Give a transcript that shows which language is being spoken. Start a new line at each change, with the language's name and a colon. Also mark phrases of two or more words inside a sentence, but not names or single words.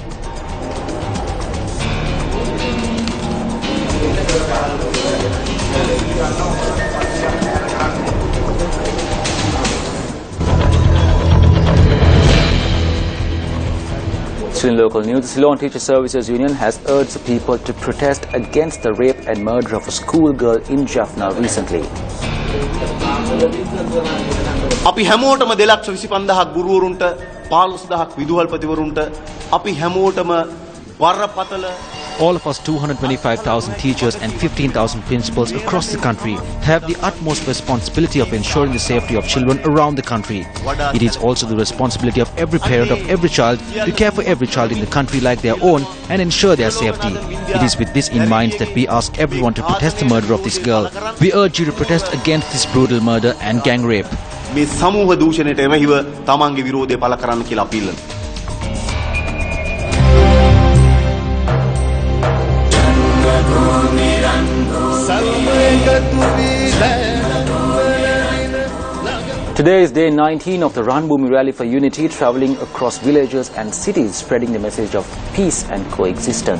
English: Still in local news, the Ceylon Teacher Services Union has urged the people to protest against the rape and murder of a schoolgirl in Jaffna recently.
Sinhala: අපි හැමෝටම 2,25,000ක් ගුරුවරුන්ට 15,000ක් විදුහල්පතිවරුන්ට අපි හැමෝටම බරපතල
English: All of us 225,000 teachers and 15,000 principals across the country have the utmost responsibility of ensuring the safety of children around the country. It is also the responsibility of every parent of every child to care for every child in the country like their own and ensure their safety. It is with this in mind that we ask everyone to protest the murder of this girl. We urge you to protest against this brutal murder and gang rape.
Sinhala: මේ සමූහ දූෂණයට එමෙහිව තමන්ගේ විරෝධය පළ කරන්න කියලා අපීල් කරනවා.
English: Today is day 19 of the Ranbhoomi Rally for Unity, travelling across villages and cities, spreading the message of peace and coexistence.